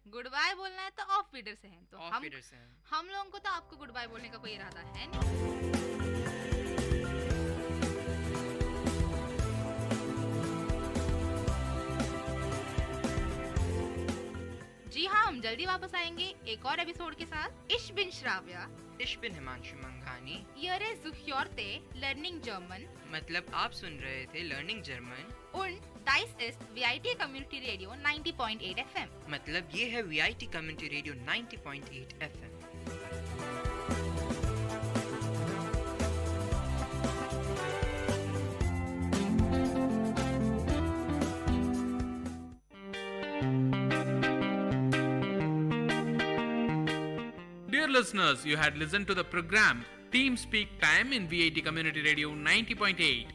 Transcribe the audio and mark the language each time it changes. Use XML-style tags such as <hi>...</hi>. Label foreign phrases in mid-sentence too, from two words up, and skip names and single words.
<en>good bye</en> <hi>बोलना है तो ऑफ बीटर से है, तो हम लोगों को तो आपको</hi> <en>good bye</en> <hi>बोलने का कोई इरादा है नहीं। जी हाँ, हम जल्दी वापस आएंगे एक और एपिसोड के साथ।</hi> <de>Ich bin श्राव्या, Ich bin हिमांशु मंघानी, Ihr zuhörte Learning German,</de> <hi>मतलब आप सुन रहे थे</hi> <en>Learning German,</en> <de>und das ist VIT Community Radio 90.8 FM,</de> <hi>मतलब ये है VIT Community Radio 90.8 FM।</hi> <en>Dear listeners, you had listened to the program Team Speak Time in VIT Community Radio 90.8.</en>